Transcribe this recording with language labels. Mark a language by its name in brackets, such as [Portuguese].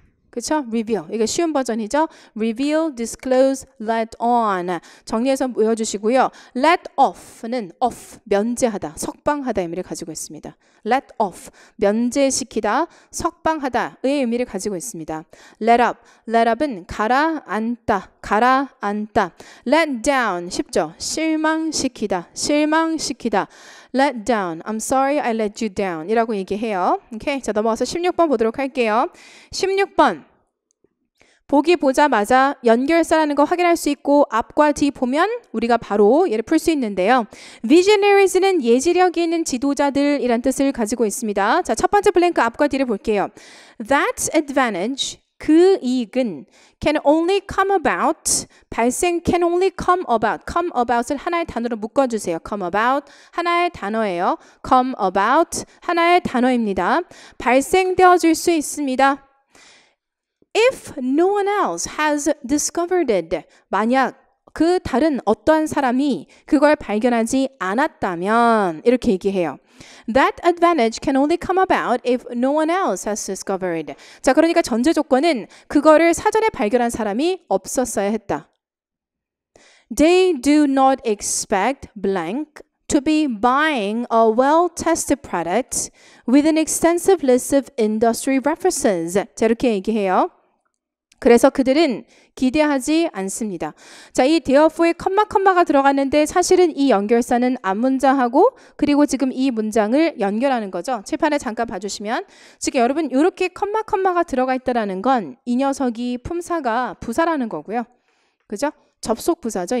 [Korean] 그렇죠? reveal. 이게 쉬운 버전이죠. reveal, disclose, let on. 정리해서 외워주시고요. let off는 off, 면제하다, 석방하다 의미를 가지고 있습니다. let off, 면제시키다, 석방하다의 의미를 가지고 있습니다. let up, let up은 가라앉다, 가라앉다. let down, 쉽죠? 실망시키다, 실망시키다. [English] let down, I'm sorry I let you down [Korean] 이라고 얘기해요. 오케이, 자 넘어가서 16번 보도록 할게요. 16번 보기 보자마자 연결사라는 거 확인할 수 있고 앞과 뒤 보면 우리가 바로 얘를 풀 수 있는데요. Visionaries는 예지력이 있는 지도자들이란 뜻을 가지고 있습니다. 자, 첫 번째 블랭크 앞과 뒤를 볼게요. [English] That advantage, [Korean] 그 이익은 [English] can only come about, 발생 can only come about, come about [Korean] 을 하나의 단어로 묶어주세요. come about, 하나의 단어예요. come about, 하나의 단어입니다. 발생되어질 수 있습니다. [English] If no one else has discovered it, [Korean] 만약 그 다른 어떠한 사람이 그걸 발견하지 않았다면 이렇게 얘기해요. [English] That advantage can only come about if no one else has discovered. [Korean] 자, 그러니까 전제 조건은 그거를 사전에 발견한 사람이 없었어야 했다. [English] They do not expect blank to be buying a well-tested product with an extensive list of industry references. [Korean] 자, 이렇게 얘기해요. 그래서 그들은 기대하지 않습니다. 자, 이 therefore에 컴마가 들어갔는데 사실은 이 연결사는 앞문장하고 그리고 지금 이 문장을 연결하는 거죠. 칠판에 잠깐 봐주시면 지금 여러분 이렇게 컴마가 들어가 있다라는 건 이 녀석이 품사가 부사라는 거고요. 그죠? 접속 부사죠.